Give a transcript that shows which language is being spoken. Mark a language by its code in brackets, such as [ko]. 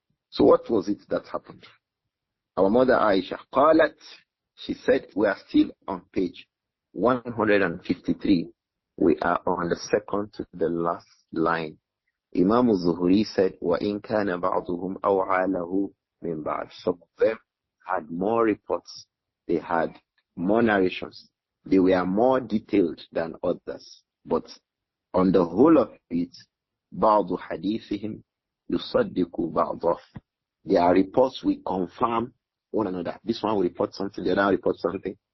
[en] So what was it that happened? Our mother Āishah, qalat, she said, we are still on page 153. We are on the second to the last line. Imām Adh-Dhahabi said, [ar] وَإِنْ كَانَ بَعْضُهُمْ أَوْعَى لَهُ مِنْ بَعْضٍ. [en] Some of them had more reports. They had more narrations. They were more detailed than others. But on the whole of it, [ar] بَعْضُ حَدِيثِهِمْ يُصَدِّقُ بَعْضَهُ. [en] Their reports will confirm one another. This one will report something, the other will report something.